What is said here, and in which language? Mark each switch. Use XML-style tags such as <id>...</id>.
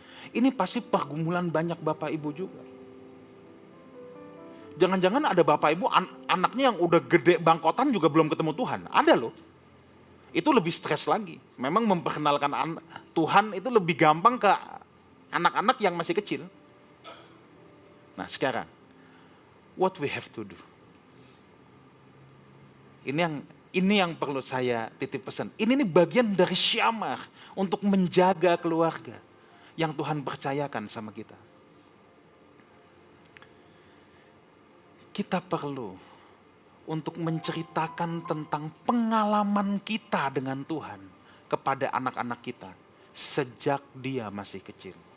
<id>Ini pasti pergumulan banyak Bapak Ibu juga. Jangan-jangan ada Bapak Ibu anaknya yang udah gede bangkotan juga belum ketemu Tuhan. Ada loh. Itu lebih stres lagi. Memang memperkenalkan Tuhan itu lebih gampang ke anak-anak yang masih kecil.</id> <en>Nah sekarang, what we have to do?</en> <id>Ini yang perlu saya titip pesan. Ini nih bagian dari syamar untuk menjaga keluarga yang Tuhan percayakan sama kita. Kita perlu untuk menceritakan tentang pengalaman kita dengan Tuhan kepada anak-anak kita sejak dia masih kecil.</id>